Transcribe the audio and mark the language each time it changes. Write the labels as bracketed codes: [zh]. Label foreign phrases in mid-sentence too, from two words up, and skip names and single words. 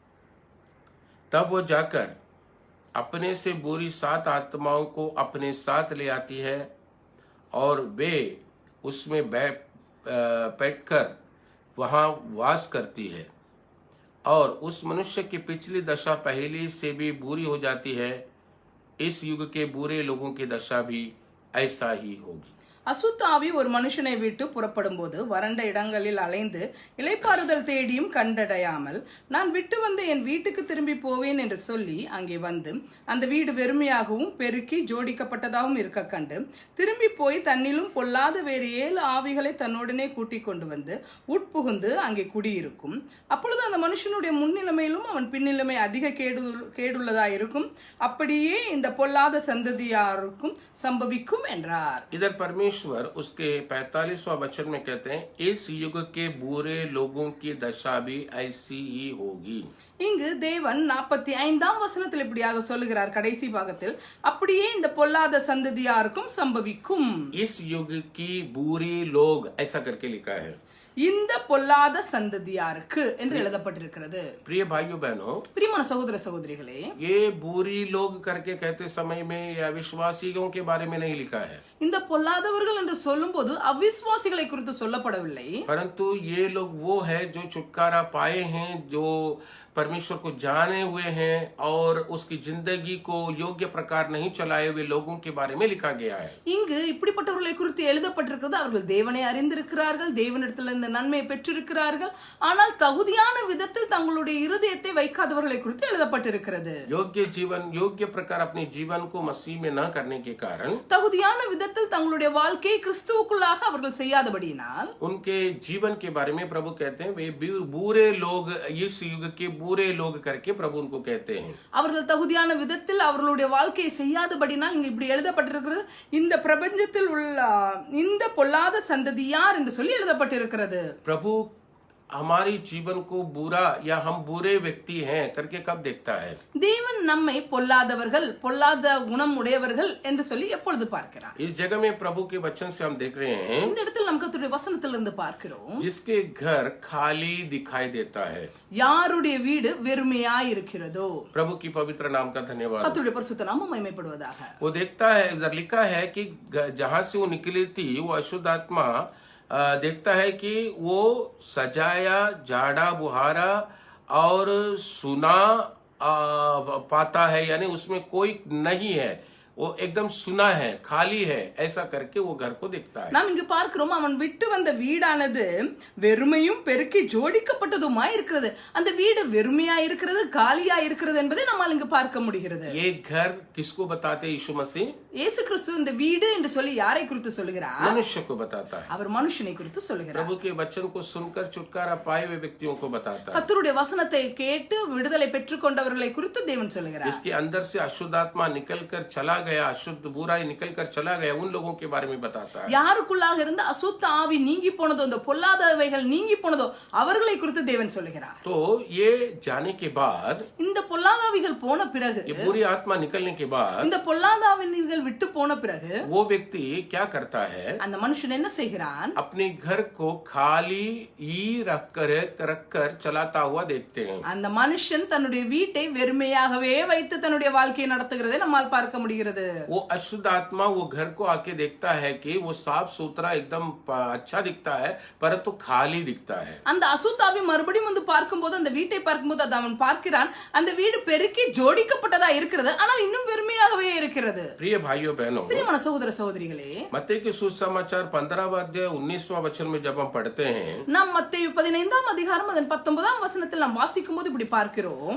[hi] तब वो जाकर अपने से बुरी 7 आत्माओं को अपने साथ ले आती है और वे उसमें बैठकर वहाँ वास करती है और उस मनुष्य की पिछली दशा पहली से भी बुरी हो जाती है। इस युग के बुरे लोगों की दशा भी ऐसा ही होगी। [ta] அசுத்த ஆவி ஒரு மனுஷனை விட்டு புறப்படும் போது வறண்ட இடங்களில் அலைந்து இளைப்பாறுதல் தேடியும் கண்டடையாமல் நான் விட்டு வந்த என் வீட்டுக்கு திரும்பி போவேன் என்று சொல்லி அங்கே வந்து அந்த வீடு வெறுமையாகவும் பெருக்கி ஜோடிக்கப்பட்டதாகவும் இருக்க கண்டு திரும்பி போய் தன்னிலும் பொல்லாத வேறு 7 ஆவிகளை தன்னுடனே கூட்டிக் கொண்டு வந்து உட்புகுந்து அங்கே குடியிருக்கும். அப்பொழுது அந்த மனுஷனுடைய முன்னிலைமையிலும் அவன் பின்னிலைமை அதிக கேடுள்ளதாயிருக்கும். அப்படியே இந்த பொல்லாத சந்ததியாருக்கும் சம்பவிக்கும் என்றார். [hi] इधर परमेश्वर उसके 45वां वचन में कहते हैं, इस युग के बुरे लोगों की दशा भी ऐसी ही होगी. [ta] இங்கு தேவன் 45ஆம் வசனத்தில் இப்படியாக சொல்லுகிறார் கடைசி பாகத்தில், அப்படியே இந்த பொல்லாத சந்ததியாருக்கும் சம்பவிக்கும். [hi] इस युग की बुरी लोग ऐसा करके लिखा है. [ta] இந்த பொல்லாத சந்ததியாருக்கு என்று எழுதப்பட்டிருக்கிறது. [hi] प्रिय भाइयों बहनों, [ta] பிரியமான சகோதர சகோதரிகளே, [hi] ये बुरी लोग करके कहते समय में या विश्वासियों के बारे में नहीं लिखा है. [ta] இந்த பொல்லாதவர்கள் என்று சொல்லும்போது அவிசுவாசிகளை குறித்து சொல்லப்படவில்லை. [hi] परंतु ये लोग वो है जो छुटकारा पाए हैं, जो परमेश्वर को जाने हुए हैं और उसकी जिंदगी को योग्य प्रकार नहीं चलाए हुए लोगों के बारे में लिखा गया है. [ta] இங்கு இப்படிப்பட்டவர்களை குறித்து எழுதப்பட்டிருக்கிறது. அவர்கள் தேவனை அறிந்திருக்கிறார்கள், தேவனிடத்திலிருந்து நன்மையை பெற்றிருக்கிறார்கள், ஆனால் தகுதியான விதத்தில் தங்களுடைய இருதயத்தை வைக்காதவர்களை குறித்து எழுதப்பட்டிருக்கிறது. [hi] योग्य जीवन, योग्य प्रकार अपने जीवन को मसीह में न करने के कारण, [ta] தகுதியான விதத்தில் தங்களுடைய வாழ்க்கையை கிறிஸ்துவுக்குள்ளாக அவர்கள் செய்யாதபடியினால் [hi] उनके जीवन के बारे में प्रभु कहते हैं वे बुरे लोग, इस युग के बुरे लोग करके प्रभु उनको कहते हैं. [ta] அவர்கள் தகுதியான விதத்தில் அவர்களுடைய வாழ்க்கையை செய்யாதபடினால் இங்க இப்படி எழுதப்பட்டிருக்கிறது, இந்த பிரபஞ்சத்தில் உள்ள இந்த பொல்லாத சந்ததி யார் என்று சொல்லி எழுதப்பட்டிருக்கிறது. [hi] प्रभु हमारी जीवन को बुरा या हम बुरे व्यक्ति हैं करके कब देखता है? [ta] தேவன் நம்மை பொல்லாதவர்கள், பொல்லாத குணம் உடையவர்கள் என்று சொல்லி எப்பொழுது பார்க்கிறார்? [hi] इस जगह में प्रभु के वचन से हम देख रहे हैं [ta] இந்த இடத்தில் நாம் கர்த்தருடைய வசனத்திலிருந்து பார்க்கிறோம், [hi] जिसके घर खाली दिखाई देता है. [ta] யாருடைய வீடு வெறுமையாய் இருக்கிறதோ. [hi] प्रभु की पवित्र नाम का धन्यवाद. [ta] கர்த்தருடைய பரிசுத்த நாமம் மகிமைப்படுவதாக. [hi] वो देखता है, इधर लिखा है कि जहां से वो निकली थी वो अशुद्ध आत्मा देखता है कि वो सजाया, झाड़ा, बुहारा और सुना पाता है, यानी उसमें कोई नहीं है, वो एकदम सुना है, खाली है, ऐसा करके वो घर को देखता है. [ta] நாம் இங்கு பார்க்கிறோம், அவன் விட்டு வந்த வீடானது வெறுமையும் பெருக்கி ஜோடிக்கப்பட்டதுமாய் இருக்கிறது. அந்த வீடு வெறுமையா இருக்கிறது, காலியா இருக்கிறது என்பதை நம்மால் இங்கு பார்க்க முடிகிறது. [hi] ये घर किसको बताते हैं? यीशु मसीह [ta] இயேசு கிறிஸ்து இந்த வீடு என்று சொல்லி யாரை குறித்து சொல்லுகிறார்? [hi] मनुष्य को बताता है. [ta] அவர் மனுஷனை குறித்து சொல்லுகிறார். [hi] प्रभु के वचन को सुनकर छुटकारा पाए हुए व्यक्तियों को बताता है. [ta] கர்த்தருடைய வசனத்தை கேட்டு விடுதலை பெற்றுக்கொண்டவர்களை குறித்து தேவன் சொல்லுகிறார். [hi] जिसके अंदर से अशुद्ध आत्मा निकलकर चला गया, अशुद्ध बुराई निकलकर चला गया, उन लोगों के बारे में बताता है. [ta] யாருக்குள்ளாக இருந்த அசுத்த ஆவி நீங்கி போனதோ, அந்த பொல்லாதவைகள் நீங்கி போனதோ அவர்களை குறித்து தேவன் சொல்லுகிறார். [hi] तो ये जाने के बाद, [ta] இந்த பொல்லாதாவிகள் போன பிறகு, [hi] ये बुरी आत्मा निकलने के बाद, [ta] இந்த பொல்லாதாவிகள் விட்டு போன பிறகு [hi] वो व्यक्ति क्या करता है? [ta] அந்த மனுஷன் என்ன செய்கிறான்? [hi] अपने घर को खाली ही रखकर चलाता हुआ देखते हैं. [ta] அந்த மனுஷன் தன்னுடைய வீட்டை வெறுமையாகவே வைத்து தன்னுடைய வாழ்க்கையை நடத்துகிறதை நம்மால் பார்க்க முடிகிறது. [hi] वो अशुद्ध आत्मा वो घर को आके देखता है कि वो साफ सुथरा एकदम अच्छा दिखता है, परंतु खाली दिखता है. [ta] அந்த அசுத்தாவி மறுபடியும் வந்து பார்க்கும்போது, அந்த வீட்டை பார்க்கும்போது அது அவன் பார்க்கிறான், அந்த வீடு பெருக்கி ஜோடிக்கப்பட்டதா இருக்கிறது, ஆனால் இன்னும் வெறுமையாகவே இருக்கிறது. [hi] प्रिय भाइयों बहनों, [ta] பிரியமான சகோதர சகோதரிகளே, [hi] मत्ती के सुसमाचार 15वां अध्याय 19वां वचन में जब हम पढ़ते हैं, [ta] நாம் மத்தேயு 15ஆம் அதிகாரம் அதன் 19ஆம் வசனத்தில் நாம் வாசிக்கும் போது இப்படி பார்க்கிறோம்.